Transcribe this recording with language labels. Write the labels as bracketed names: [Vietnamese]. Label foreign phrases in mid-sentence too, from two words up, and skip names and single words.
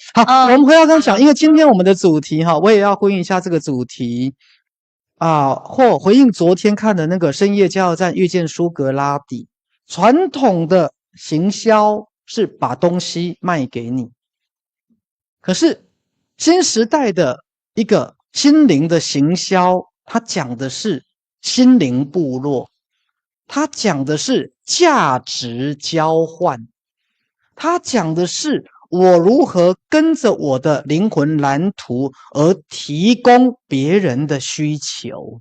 [Chinese] 好，我們回到剛講，因為今天我們的主題哈，我也要回應一下這個主題啊，或回應昨天看的那個深夜加油站遇見蘇格拉底。傳統的行銷是把東西賣給你。可是新時代的一個心靈的行銷，它講的是心靈部落，它講的是價值交換，它講的是我如何跟着我的靈魂藍圖而提供別人的需求。